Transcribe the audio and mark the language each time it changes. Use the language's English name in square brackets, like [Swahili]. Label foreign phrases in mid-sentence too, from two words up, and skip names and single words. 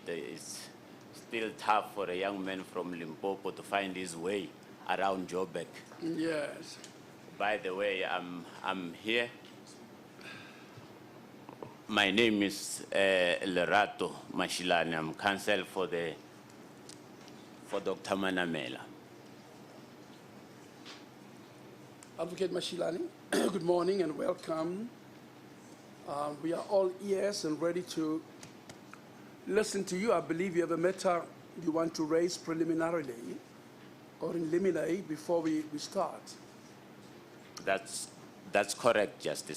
[English] It's still tough for a young man from Limpopo to find his way around Joburg. Yes. By the way, I'm here. My name is Lerato Mashilane. I'm counsel for Dr. Manamela. Advocate Mashilani, good morning and welcome. We are all ears and ready to listen to you. I believe you have a matter you want to raise preliminarily or in limine before we start. That's correct, Justice